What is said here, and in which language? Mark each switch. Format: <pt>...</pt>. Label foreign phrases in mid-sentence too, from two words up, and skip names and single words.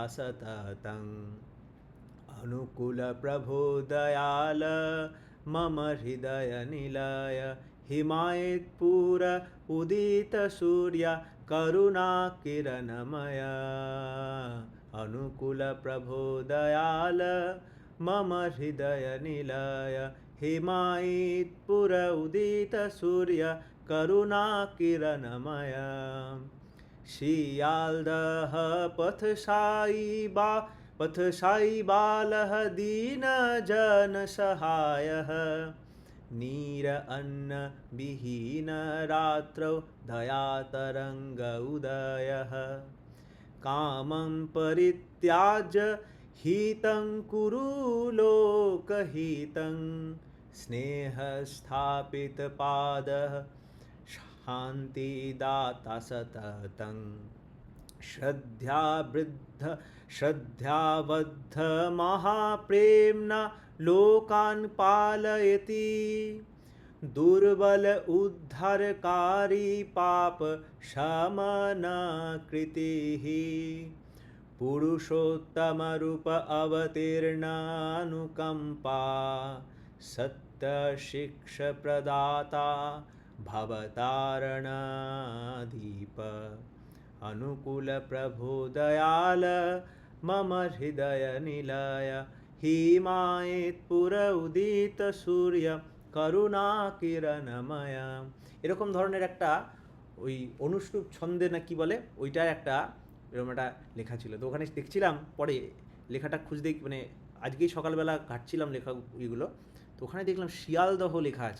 <sa>সততং, অনুকূল প্রভো দয়াল মম হৃদয় নিলয়, হিমায়িত পুর উদিত সূর্য করুণা কিরণময়, অনুকূল প্রভো দয়াল মম হৃদয় নিলয়, হিমায়িত পুর উদিত সূর্য করুণা কিরণময়। শিয়ালদহ পথ সাই বালহ দীন জন সহায়ঃ, नीर अन्न विहीन रात्रौ दयातरङ्ग उदयः कामं परित्याज्य हितं कुरु लोकहितं स्नेहस्थापितपादः शान्तिदाता सततं श्रद्धाबद्ध महाप्रेम्णा लोकान् पालयति दुर्बल उद्धारकारी पाप शमनकृतिः पुरुषोत्तम रूप अवतीर्णानुकंपा सत्यशिक्ष प्रदाता भवतारणदीप अनुकूल प्रभो दयाल मम हृदय निलय হিমায়িত পুর উদিত সূর্য করুণা কিরণময়।</sa> <bn>এরকম ধরনের একটা ওই অনুষ্ঠুপ ছন্দে না কি বলে ওইটার একটা এরকম একটা লেখা ছিল। তো ওখানে দেখছিলাম পরে লেখাটা খুঁজতে মানে আজকেই সকালবেলা ঘাটছিলাম লেখা ওইগুলো, তো ওখানে দেখলাম শিয়ালদহ লেখা আছে।</bn>